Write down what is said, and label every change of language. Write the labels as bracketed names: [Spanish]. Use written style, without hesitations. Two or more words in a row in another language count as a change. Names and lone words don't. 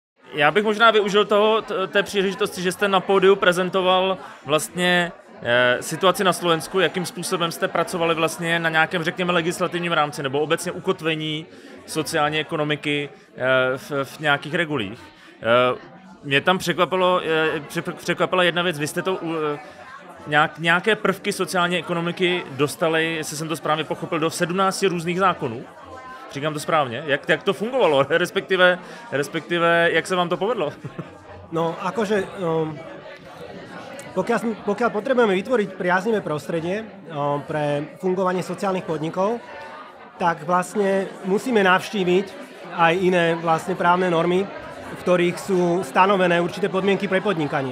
[Czech] Já bych možná využil té příležitosti, že jste na pódiu prezentoval vlastně situaci na Slovensku, jakým způsobem jste pracovali vlastně na nějakém, řekněme, legislativním rámci nebo obecně ukotvení sociální ekonomiky v nějakých regulích. Mě tam překvapila jedna věc, vy jste to nějaké prvky sociální ekonomiky dostali, jestli jsem to správně pochopil, do 17 různých zákonů. Říkám to správne? Jak to fungovalo? Respektíve, jak sa vám to povedlo? [Slovak] No, akože, pokiaľ potrebujeme vytvoriť priaznivé prostredie pre fungovanie sociálnych podnikov, tak vlastne musíme navštíviť aj iné vlastne právne normy, v ktorých sú stanovené určité podmienky pre podnikanie.